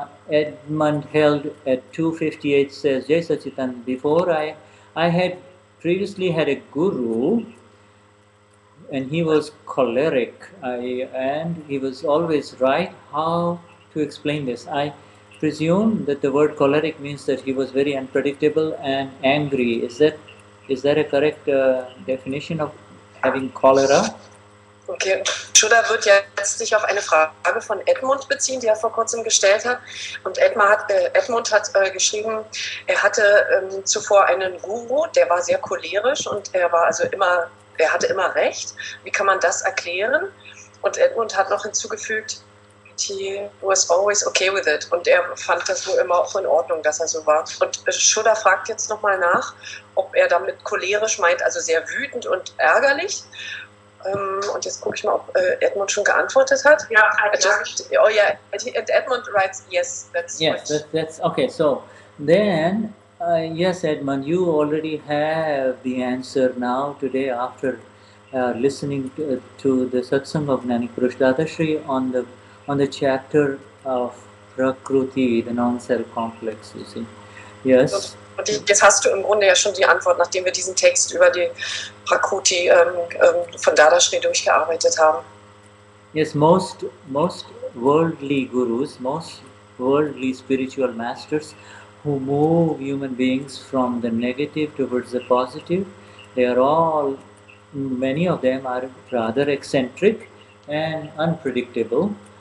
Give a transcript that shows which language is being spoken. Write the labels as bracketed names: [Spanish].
[English] Edmund held at 258 says, Jai Satchidanand, before I had previously had a guru, and he was choleric, and he was always right. How to explain this? I presume that the word choleric means that he was very unpredictable and angry. Is that a correct definition of having cholera? [German] Okay, Shuddha wird jetzt sich auf eine Frage von Edmund beziehen, die er vor kurzem gestellt hat. Und Edmund hat geschrieben, er hatte zuvor einen Guru, der war sehr cholerisch und er hatte immer recht. Wie kann man das erklären? Und Edmund hat noch hinzugefügt, [English] he was always okay with it. [German] Und er fand das wohl immer auch in Ordnung, dass er so war. Und Shuddha fragt jetzt nochmal nach, ob er damit cholerisch meint, also sehr wütend und ärgerlich. Und jetzt gucke ich mal, ob Edmund schon geantwortet hat. Ja, [English] oh yeah, and Edmund writes yes. That's okay. So then, yes, Edmund, you already have the answer now today after listening to the Satsang of Gnani Purush Dadashri on the chapter of Prakruti, the non-self complex. You see, yes. [German] Und jetzt hast du im Grunde ja schon die Antwort, nachdem wir diesen Text über die Prakruti von Dadashri durchgearbeitet haben. [English] Yes, most worldly gurus, most worldly spiritual masters who move human beings from the negative towards the positive, many of them are rather eccentric and unpredictable.